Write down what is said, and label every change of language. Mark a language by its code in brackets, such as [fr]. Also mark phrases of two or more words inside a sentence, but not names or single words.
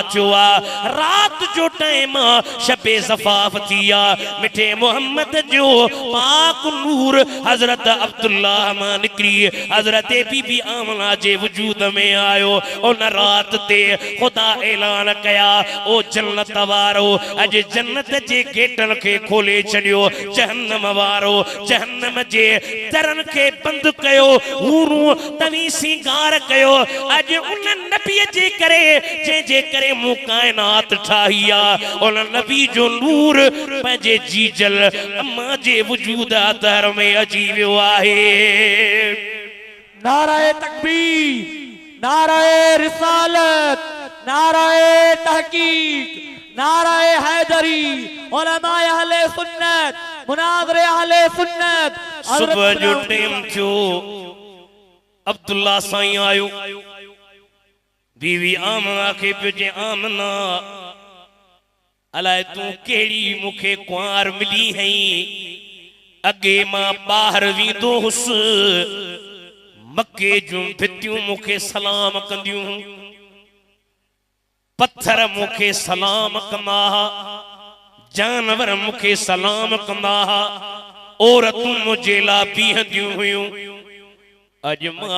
[sd] थियो आहे राति जो टाइम आहे शबे ज़फ़ाफ़ थी आहे मिठे मोहम्मद जो पाक नूर हजरत अब्दुल्ला मां निकरी हजरत बीबी आमना जे वजूद में आयो उन रात ते खुदा ऐलान कया ओ जन्नत वारो अज जन्नत जे गेटन के खोले छड़ियो जहन्नम वारो जहन्नम जे दरन के बंद कयो हूरू तवी सिंगार कयो अज उन नबी जे करे जे करे मु कायनात ठाहिया उन नबी जो नूर पंहिंजे जीजल अम्मा जे वजूद दर में अची वियो आहे [ur] نعرۂ تکبیر نعرۂ رسالت نعرۂ تحقیق نعرۂ حیدری علمائے اہل سنت مناظرے اہل سنت [sd] सुबह जो टाइम थियो अब्दुल्ला साईं आयो बीवी आमना के पिजे आमना अलाए तू केड़ी मुखे कुआर मिली हई अगे मां बाहर वींदो हुस मक्के जूं भितियूं मुखे सलाम कंदियूं पत्थर मुखे सलाम कंदा जानवर मुखे सलाम कंदा औरतूं मुझे ला बीहंदियूं हुयूं अज मां